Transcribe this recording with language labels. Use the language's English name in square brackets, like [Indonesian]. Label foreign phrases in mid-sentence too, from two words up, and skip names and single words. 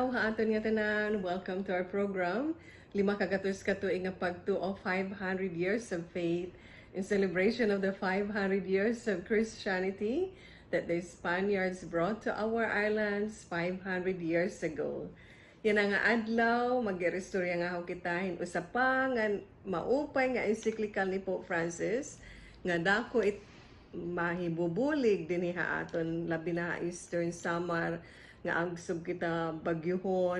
[Waray] aton nga tanan. [English] Welcome to our program. [Waray] Lima ka GATOS katuig nga Pagtoo [English] of 500 years of faith in celebration of the 500 years of Christianity that the Spaniards brought to our islands 500 years ago. [Waray] Yan ang adlaw, mag-restorya nga ako kita, usapang nga maupay nga encyclical ni Pope Francis, nga dako mahibubulig din aton labi na Eastern Samar, nga agsub kita bagyuhon,